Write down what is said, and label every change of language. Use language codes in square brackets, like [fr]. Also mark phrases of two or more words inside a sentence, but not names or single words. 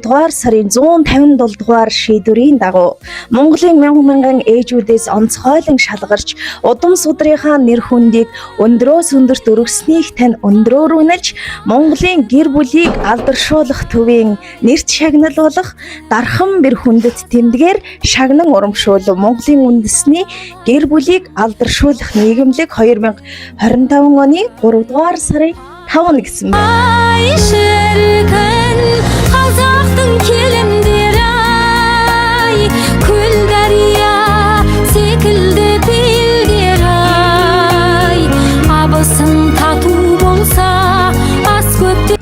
[mn] дугаар сарын 157 дугаар шийдвэрийн дагуу Монголын мянган ээжүүдээс онцгойлон шалгарч удам судрынхаа нэр хүндийг өндрөөс өндөрт өргөснийг тань өндрөөрүүлж Монголын гэр бүлийг алдаршуулах төвийн нэрт шагнал болох Дархан бэр хүндэт тэмдгээр шагнан урамшуул Монголын үндэсний гэр бүлийг алдаршуулах нийгэмлэг 2025 оны 3 дугаар сарын 5 гэсэн байна. [kk] Ай шіркін қазақтың келемдері ай көл дария секілді белдері ай абысын тату болса ас көпте